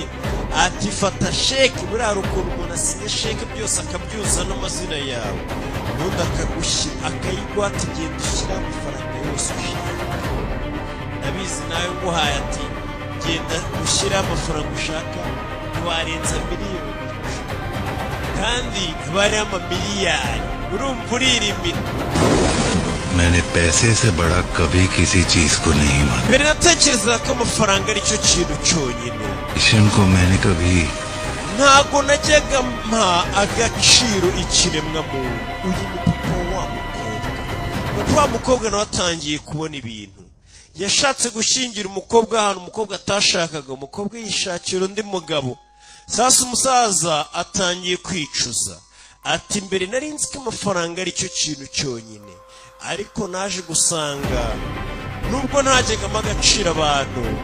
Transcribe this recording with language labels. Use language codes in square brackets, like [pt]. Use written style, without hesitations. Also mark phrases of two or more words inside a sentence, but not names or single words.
[rw] Ati fata sheke, buriya ukuntu umuntu asinya sheke byose akabyuza n'amazina yawe, ubundi akagushyira akayigwa, ati genda ushyira amafaranga yose ushaka. Nabizi nawe nguhaye ati genda ushyira amafaranga ushaka, ntiwarenza miliyoni, kandi bari amamiliyari. Urumva uririmira. [hi] मैंने पैसे से बड़ा कभी किसी चीज को नहीं माना। [rw] mbere natekerezaga ko amafaranga ari cyo kintu cyonyine. [hi] इनको मैंने कभी [rw] ntago najyaga mpa agaciro ikiremwa muntu. Uyu ni papa wa mukobwa. Papa wa mukobwa nawe atangiye kubona ibintu. Yashatse gushyingira umukobwa ahantu umukobwa atashakaga, umukobwa yishakira undi mugabo. Sasa umusaza atangiye kwicuza, ati mbere nari nzi ko amafaranga ari cyo kintu cyonyine, ariko naje gusanga nubwo ntajyagamo agaciro abantu.